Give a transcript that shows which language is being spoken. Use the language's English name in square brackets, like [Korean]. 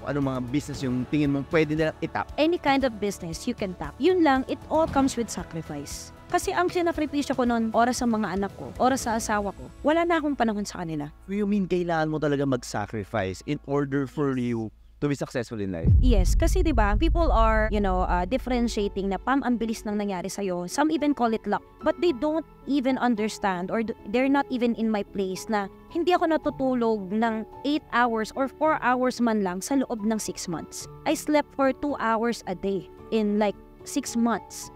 [Filipino] Ano mga business yung tingin mo pwede nilang itap? [English] Any kind of business you can tap. [Filipino] Yun lang, [English] it all comes with sacrifice. [Filipino] Kasi ang sinakripisyo ko noon, oras sa mga anak ko, oras sa asawa ko, wala na akong panahon sa kanila. [English] You mean [Filipino] kailangan mo talaga mag-sacrifice [English] in order for you to be successful in life? [Filipino] Yes, kasi 'di ba, [English] people are, differentiating [Filipino] na ang bilis nang nangyari sa iyo. [English] Some even call it luck, but they don't even understand or they're not even in my place [Filipino] na hindi ako natutulog ng 8 hours or 4 hours man lang sa loob ng 6 months. [English] I slept for 2 hours a day in like 6 months.